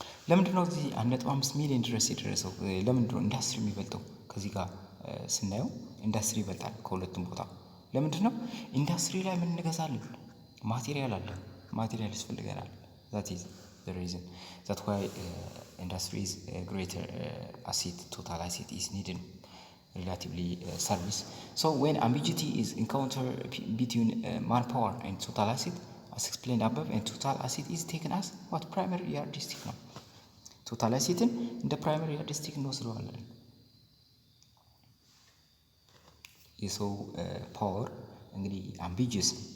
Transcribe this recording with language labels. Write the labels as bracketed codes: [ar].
[am] ለምንድን ነው እዚህ 1.5 ሚሊዮን ድረስ የደረሰው? ለምንድን ነው ኢንዱስትሪ የሚበልጠው? ከዚህ ጋር ስናየው ኢንዱስትሪ ይበልጣል ከሁለቱም ቦታ። ለምንድን ነው? ኢንዱስትሪ ላይ ምን እንገዛለን? ማቴሪያል አለ፣ ማቴሪያል ያስፈልገናል። [en] that is the reason that why industry is greater asset, total asset is needed relatively service. So when ambiguity is encountered between manpower and total asset, as explained above, and total asset is taken as what? Primary yardstick [am] ነው። ቶታል አሴትን እንደ ፕራይመሪ ያርድስቲክ እንወስደዋለን። የሰው ፓወር እንግዲህ አምቢጂየስ